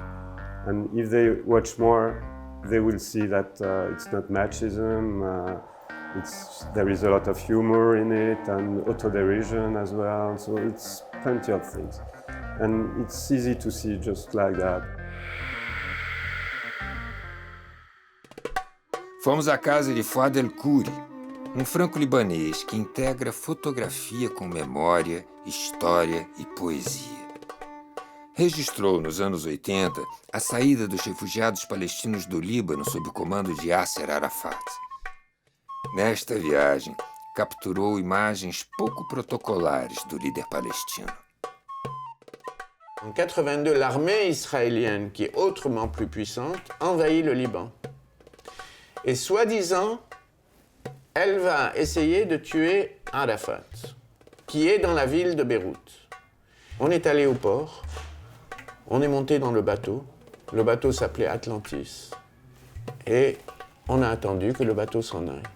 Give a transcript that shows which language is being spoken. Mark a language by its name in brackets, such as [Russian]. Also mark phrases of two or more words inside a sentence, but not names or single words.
[English] And if they watch more, they will see that it's not machism. There is a lot of humor in it and autoderision as well. So it's plenty of things. And it's easy to see just like that. [Portuguese] Fomos à casa de Fouad El-Kouri, franco-libanês que integra fotografia com memória, história e poesia. Registrou nos anos 80 a saída dos refugiados palestinos do Líbano sob o comando de Yasser Arafat. Nesta viagem, capturou imagens pouco protocolares do líder palestino. [French] En 82, l'armée israélienne, qui est autrement plus puissante, envahit le Liban. Et soi-disant, elle va essayer de tuer Arafat, qui est dans la ville de Beyrouth. On est allé au port, on est monté dans le bateau s'appelait Atlantis, et on a attendu que le bateau s'en aille.